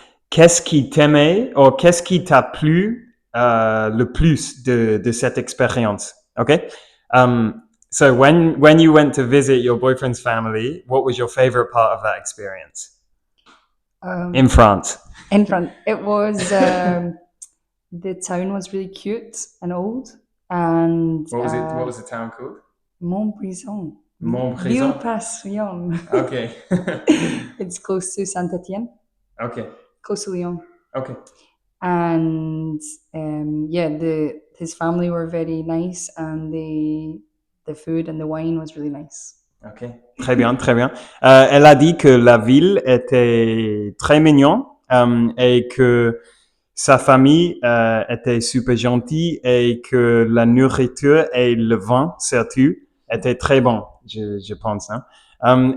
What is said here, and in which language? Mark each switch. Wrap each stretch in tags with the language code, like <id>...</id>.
<fr>Qu'est-ce qui t'aimait ou qu'est-ce qui t'a plu le plus de cette expérience?</fr> <en>Okay. So when you went to visit your boyfriend's family, what was your favorite part of that experience? In France. In front. It was the town was really cute and old, and What was the town called? Montbrison. Montbrison. Ville-Passion. Okay. It's close to Saint Etienne, Okay. close to Lyon. Okay. And yeah, his family were very nice, and the food and the wine was really nice.</en> <fr>Ok, très bien, très bien. Elle a dit que la ville était très mignon et que sa famille était super gentille et que la nourriture et le vin, surtout, étaient très bons, je pense. Hein.</fr>